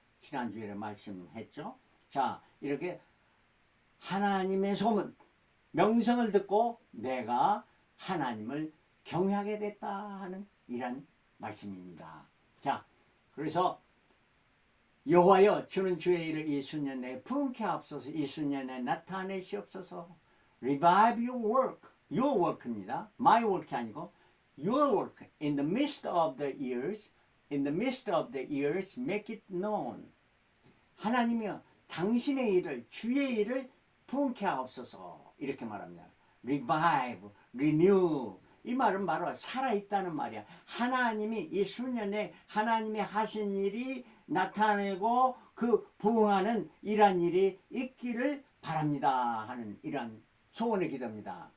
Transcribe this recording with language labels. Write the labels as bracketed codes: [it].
[ko] 지난주에 말씀했죠. 자, 이렇게 하나님의 소문 명성을 듣고 내가 하나님을 경외하게 됐다 하는 이런 말씀입니다. 자, 그래서 여호와여 주는 주의 일을 이 수년 내에 부흥케 하옵소서. 이 수년 내에 나타내시옵소서. [en] Revive your work. Your work입니다. My work이 아니고 your work. In the midst of the years. In the midst of the years make it known. [ko] 하나님이여 당신의 일을 주의 일을 부흥케 하옵소서. 이렇게 말합니다. [en] Revive, renew. [ko] 이 말은 바로 살아있다는 말이야. 하나님이 이 수년에 하나님이 하신 일이 나타내고 그 부흥하는 이러한 일이 있기를 바랍니다 하는 이러한 소원의 기도입니다.